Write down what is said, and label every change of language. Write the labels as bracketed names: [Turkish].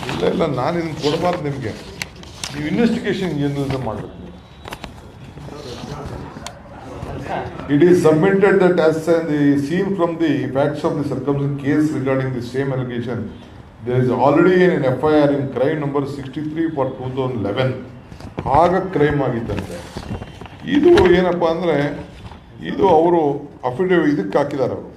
[Kannada] ಇಲ್ಲ ನಾನು ಇದನ್ನು ಕೊಡಬಾರ್ದು ನಿಮಗೆ. ನೀವು ಇನ್ವೆಸ್ಟಿಗೇಷನ್ ಜರ್ನಲಿಸಮ್ ಮಾಡಬೇಕು. [English] It is submitted that as seen from the facts of the circumstances case regarding the same allegation, there is already an FIR in crime number 63 for 2011. [Kannada] ಆಗ crime ಆಗಿತ್ತಂತೆ. ಇದು ಏನಪ್ಪ ಅಂದರೆ, ಇದು ಅವರು ಅಫಿಡೇವಿಟ್ ಇದಕ್ಕೆ ಹಾಕಿದ್ದಾರೆ.